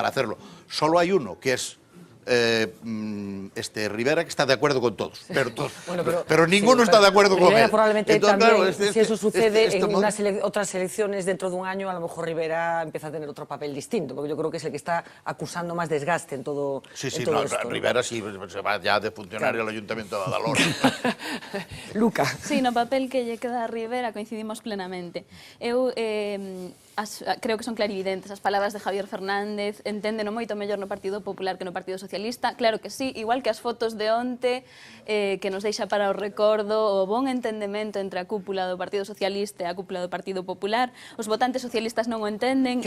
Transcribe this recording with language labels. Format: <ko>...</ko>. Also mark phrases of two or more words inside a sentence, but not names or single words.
<es>Solo hay uno, que es Rivera, que está de acuerdo con todos, pero ninguno está de acuerdo con él. Probablemente entonces, también, si eso sucede en otras elecciones dentro de un año, a lo mejor Rivera empieza a tener otro papel distinto, porque yo creo que es el que está acusando más desgaste en todo, esto. Rivera sí se va ya de funcionario al Ayuntamiento de Badalona. Luca.</es> <gl>Sí, no papel que lle queda a Rivera coincidimos plenamente. Eu creo que son clarividentes as palabras de Javier Fernández, enténdeno moito mellor no Partido Popular que no Partido Socialista, claro que sí, igual que as fotos de onte que nos deixa para o recordo o bon entendemento entre a cúpula do Partido Socialista e a cúpula do Partido Popular, os votantes socialistas non o entenden.</gl>